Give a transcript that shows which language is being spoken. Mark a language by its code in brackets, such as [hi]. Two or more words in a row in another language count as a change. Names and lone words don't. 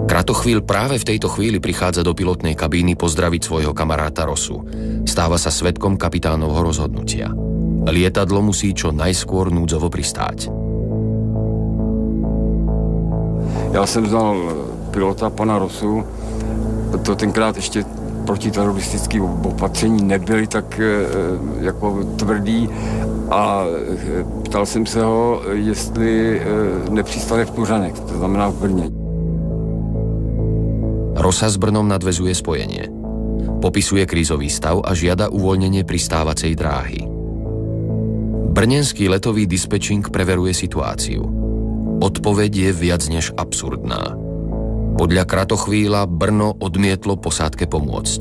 [sk] Kratochvíľ práve v tejto chvíli prichádza do pilotnej kabíny pozdraviť svojho kamaráta Rosu. Stáva sa svedkom kapitánovho rozhodnutia. Lietadlo musí čo najskôr núdzovo pristáť. [cs] Já jsem znal pilota, pana Rosu. To tenkrát ještě protiteroristické opatření nebyly tak jako tvrdý a ptal jsem se ho, jestli nepřistane v Tuřanech, to znamená v Brně. [sk] Rosa s Brnom nadväzuje spojenie. Popisuje krízový stav a žiada uvoľnenie pristávacej dráhy. Brnenský letový dispečing preveruje situáciu. Odpoveď je viac než absurdná. Podľa Kratochvíľa Brno odmietlo posádke pomôcť.